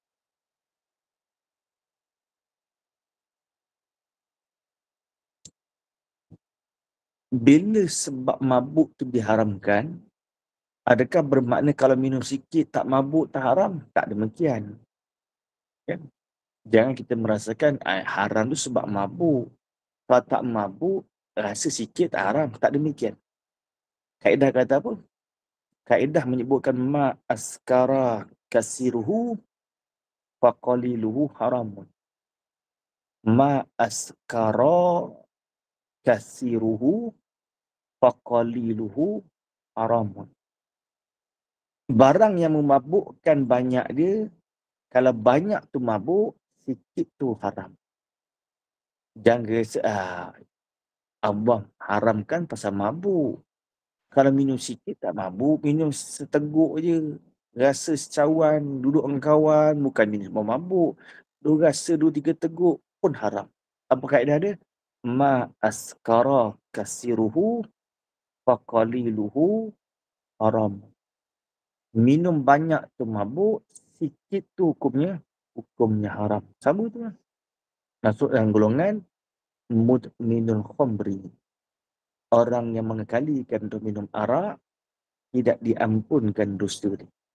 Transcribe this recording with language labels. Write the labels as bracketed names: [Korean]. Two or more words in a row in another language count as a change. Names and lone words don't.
[Malay] Bila sebab mabuk tu diharamkan, adakah bermakna kalau minum sikit tak mabuk tak haram? Tak demikian. Kan? Jangan kita merasakan haram tu sebab mabuk. Kalau tak mabuk, rasa sikit tak haram. Tak demikian. Kaedah kata apa? Kaedah menyebutkan [Arabic] ما أسكر كثيره فقليله حرام. ما أسكر كثيره فقليله حرام. [Malay] Barang yang memabukkan banyak dia, kalau banyak tu mabuk, sikit tu haram. Jangan rasa, Allah haramkan pasal mabuk. Kalau minum sikit tak mabuk, minum seteguk je. Rasa secawan, duduk dengan kawan, bukan minum semua mabuk. Dia rasa 2-3 teguk pun haram. Apa kaedah dia? [Arabic] ما أسكر كثيره فقليله حرام. [Malay] Minum banyak tu mabuk, sikit tu hukumnya haram. Sama tu lah. Masuk dalam golongan [Arabic] مدمن الخمر. [Malay] Orang yang mengekalikan untuk minum arak, tidak diampunkan dosa dia.